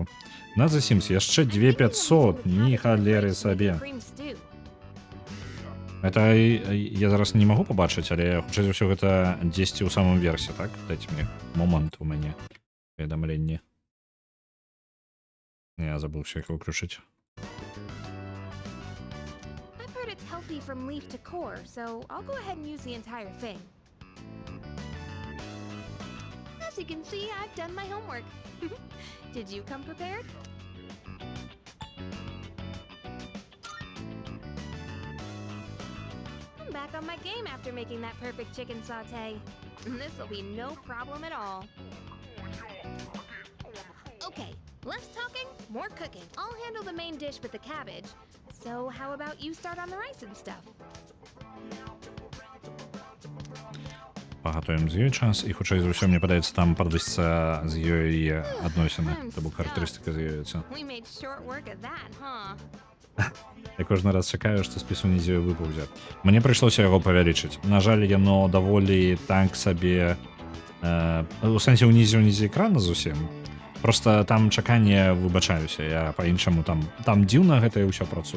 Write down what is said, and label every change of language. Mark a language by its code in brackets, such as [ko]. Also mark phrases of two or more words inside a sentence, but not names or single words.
[be] На за Sims яшчэ 2500, ні халеры сабе. Это я зараз не магу пабачыць, але хутчэй за ўсё гэта дзесьці ў самым версе, так? Дайце мне момант у мяне паведамленні. Я забыўся іх выключыць. [en] I've heard it's healthy from leaf to core, so I'll go ahead and use the entire thing. As you can see, I've done my homework. Did you come prepared? I'm back on my game after making that perfect chicken sauté. This'll be no problem at all. Okay, less talking, more cooking. I'll handle the main dish with the cabbage. So how about you start on the rice and stuff? [be] Пагатуем з ёй час, і хутчэй за ўсё, мне падаецца, там падвысіцца з ёй адносіны, то бок характарыстыка з'явіцца. [en] We made short work of that, huh? [be] Я кожны раз чакаю, што спіс унізі выпаўдзе. Мне прыйшлося яго павялічыць. На жаль, яно даволі так сабе... У сэнсе унізі экрана зусім. Просто там чаканне, выбачаюся, я па-іншаму там дзіўна гэта і ўсё працуе.